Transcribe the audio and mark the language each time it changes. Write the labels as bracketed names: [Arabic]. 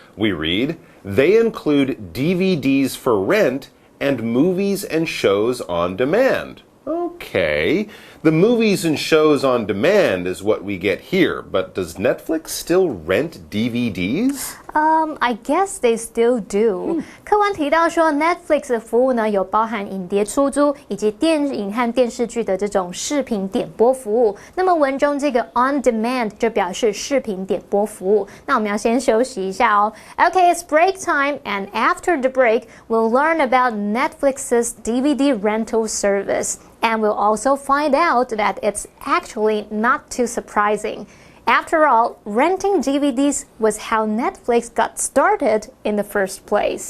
[English] We read, they include DVDs for rent and movies and shows on demand. Okay, the movies and shows on demand is what we get here, but does Netflix still rent DVDs? I guess they still do. [Chinese] 课文提到说 Netflix 的服务呢，有包含影碟出租以及电影和电视剧的这种视频点播服务。那么文中这个 on demand 就表示视频点播服务。那我们要先休息一下哦。 [English] Okay, it's break time, and after the break, we'll learn about Netflix's DVD rental service. And we'll also find out that it's actually not too surprising. After all, renting DVDs was how Netflix got started in the first place.